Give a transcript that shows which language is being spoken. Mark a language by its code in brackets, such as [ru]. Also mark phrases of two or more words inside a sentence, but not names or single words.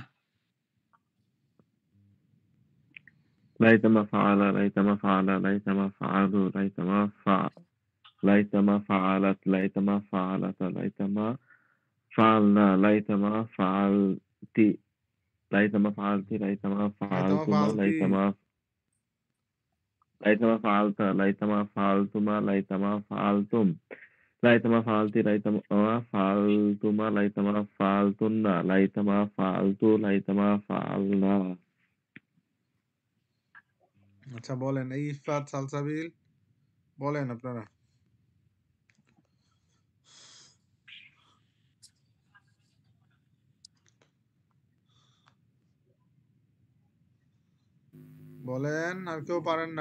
[ar] ليتما فعل، ليتما فعل، ليتما فعلوا، ليتما فعلت، ليتما فعلتا، ليتما فعلن، ليتما فعلت، ليتما فعلت، ليتما فعلتما، ليتما فعلت، ليتما فعلتما، ليتما فعلتم، ليتما فعلت، ليتما فعلتما، ليتما فعلتن، ليتما فعلت، ليتما فعلنا. [bn] আচ্ছা বলেন, এই ইফাত, সালসাবিল বলেন আপনারা। বলেন, আর কেউ পারেন না?